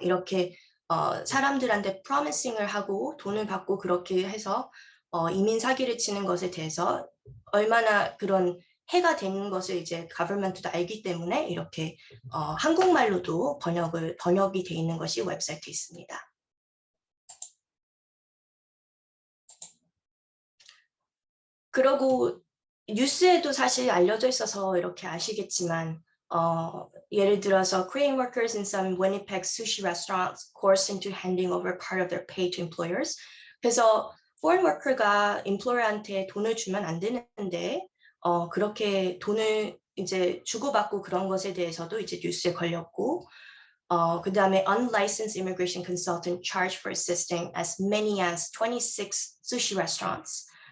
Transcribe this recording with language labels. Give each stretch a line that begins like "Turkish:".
Korean: 이렇게 사람들한테 프로미싱을 하고 돈을 받고 그렇게 해서 이민 사기를 치는 것에 대해서 얼마나 그런 해가 되는 것을 이제 가버먼트도 알기 때문에 이렇게 한국말로도 번역이 돼 있는 것이 웹사이트에 있습니다. 그리고 뉴스에도 사실 알려져 있어서 이렇게 아시겠지만 예를 들어서
English: Korean workers in some Winnipeg sushi restaurants coerced into handing over part of their pay to employers.
Korean: 그래서 foreign worker가 employer한테 돈을 주면 안 되는데 그렇게 돈을 이제 주고받고 그런 것에 대해서도 이제 뉴스에 걸렸고 그 다음에
English: unlicensed immigration consultant charged for assisting as many as 26 sushi restaurants.